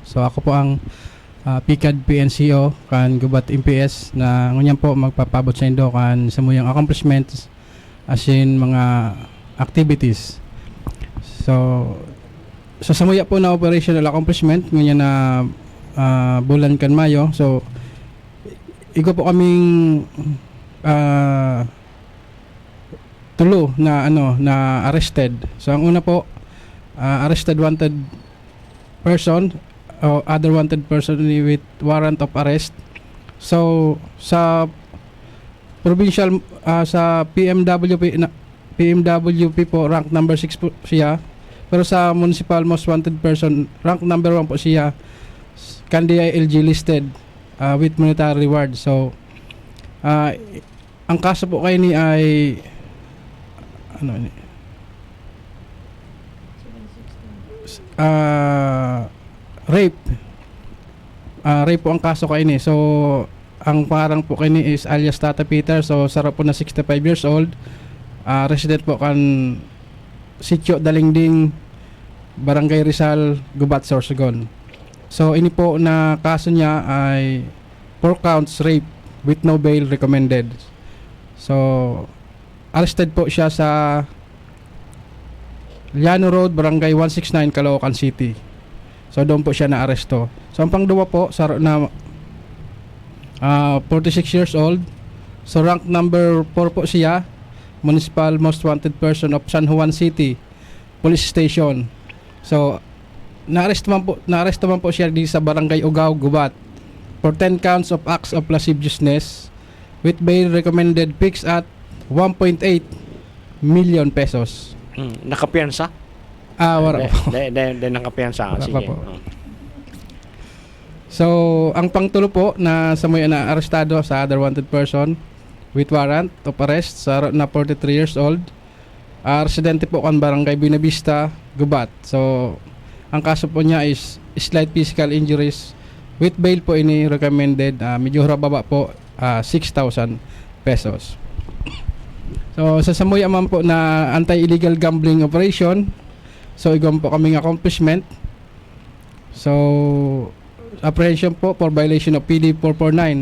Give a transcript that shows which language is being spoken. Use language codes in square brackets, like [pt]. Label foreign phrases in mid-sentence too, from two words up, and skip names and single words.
[bik] So ako po ang PCAD PNCO kan Gubat MPS na ngunyan po magpapabot sa indo kan samuyang [en] accomplishments as in [bik] mga activities. So sa samuya po na [en] operational accomplishment [bik] ngunyan na bulan kan Mayo. So igo po kaming tulo na arrested. So ang una po [en] arrested wanted person o other wanted person with warrant of arrest. [bik] So sa provincial sa PMWP po [en] rank number [bik] 6 po siya. [en] Pero sa municipal most wanted person rank number 1 po siya. Kandiya LG listed with monetary reward. [bik] So ang kaso po kay ni ay rape. Rape po ang kaso kay ni. So ang parang po kay ni is alias Tata Peter. So sarap po na 65 [en] years old. [bik] Resident po kan Sitio Dalingding, Barangay Rizal, Gubat, Sorsogon. So ini po na kaso niya ay [en] 4 counts rape with no bail recommended. [bik] So arrested po siya sa Llano Road, Barangay 169, Caloocan City. So doon po siya na-aresto. So ang pangdua po sa na 46 [en] years old. [bik] So [en] rank number [bik] 4 po siya, [en] Municipal Most Wanted Person of San Juan City Police Station. [bik] So na-arresto man po siya di sa [en] Barangay Ugaw, Gubat for 10 counts of acts of lasciviousness with bail recommended fixed at 1.8 million pesos. [bik] Nakapiyansa? Wala po. De nakapiyansa. Wala Sige. pa po. So, ang pangtulo po na samuya na arestado sa [en] other wanted person with warrant of arrest [bik] sa na 43 [en] years old. [bik] Residente po kan Barangay Binavista, Gubat. So, ang kaso po niya is [en] slight physical injuries with bail [bik] po ini recommended medyo baba po 6,000 pesos. So sa samuya man po na [en] anti-illegal gambling operation, [bik] so igom po kaming accomplishment. [en] So apprehension po for violation of PD 449.